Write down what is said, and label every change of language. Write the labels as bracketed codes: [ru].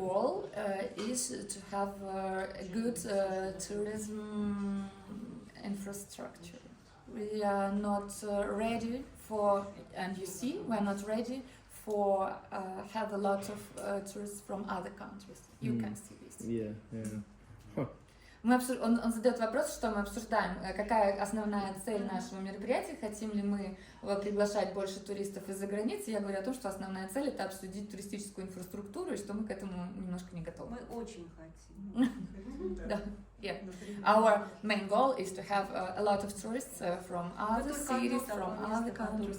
[en] goal is to have a good tourism infrastructure. We are not ready for, and you see, we are not ready for have a lot of tourists from other countries. You can see this. Yeah, yeah. [ru] Он задает вопрос, что мы обсуждаем, какая основная цель нашего мероприятия, хотим ли мы приглашать больше туристов из-за границы. Я говорю о том, что основная цель — это обсудить туристическую инфраструктуру, и что мы к этому немножко не готовы. Мы очень хотим. Да. Yeah. [en] Our main goal is to have a lot of tourists from other cities, from other countries.